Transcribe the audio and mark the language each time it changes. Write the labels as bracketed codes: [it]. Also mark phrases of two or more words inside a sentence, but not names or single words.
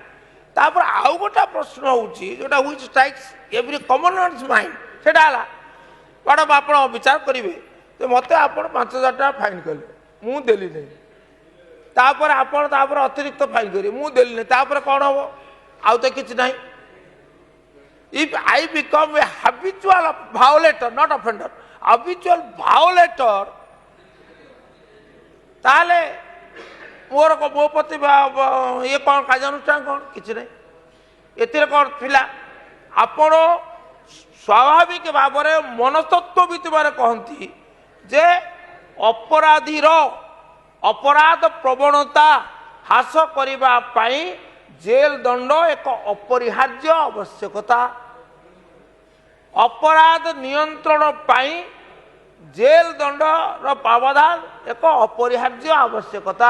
[or] ତାପରେ ଆଉ ଗୋଟେ ପ୍ରଶ୍ନ ହେଉଛି ଯେଉଁଟା [en] which strikes every common man's mind, [or] ସେଇଟା ହେଲା ମ୍ୟାଡ଼ାମ୍ ଆପଣ ବିଚାର କରିବେ ଯେ ମୋତେ ଆପଣ 5,000 ଟଙ୍କା ଫାଇନ୍ କଲେ, ମୁଁ ଦେଲି ନାହିଁ, ତାପରେ ଆପଣ ତାପରେ ଅତିରିକ୍ତ ଫାଇନ୍ କରିବେ, ମୁଁ ଦେଲି ନାହିଁ, ତାପରେ କ'ଣ ହେବ? ଆଉ ତ କିଛି ନାହିଁ। [en] If I become a habitual violator, not offender, habitual violator, [or] ତାହେଲେ ମୋର ମୋ ପ୍ରତି ଇଏ କ'ଣ କାର୍ଯ୍ୟାନୁଷ୍ଠାନ କ'ଣ? କିଛି ନାହିଁ। ଏଥିରେ କ'ଣ ଥିଲା? ଆପଣ ସ୍ୱାଭାବିକ ଭାବରେ ମନସ୍ତତ୍ତ୍ୱବିତମାନେ କହନ୍ତି ଯେ ଅପରାଧୀର ଅପରାଧ ପ୍ରବଣତା ହ୍ରାସ କରିବା ପାଇଁ ଜେଲ ଦଣ୍ଡ ଏକ ଅପରିହାର୍ଯ୍ୟ ଆବଶ୍ୟକତା। ଅପରାଧ ନିୟନ୍ତ୍ରଣ ପାଇଁ ଜେଲ ଦଣ୍ଡ ପ୍ରାବଧାନ ଏକ ଅପରିହାର୍ଯ୍ୟ ଆବଶ୍ୟକତା।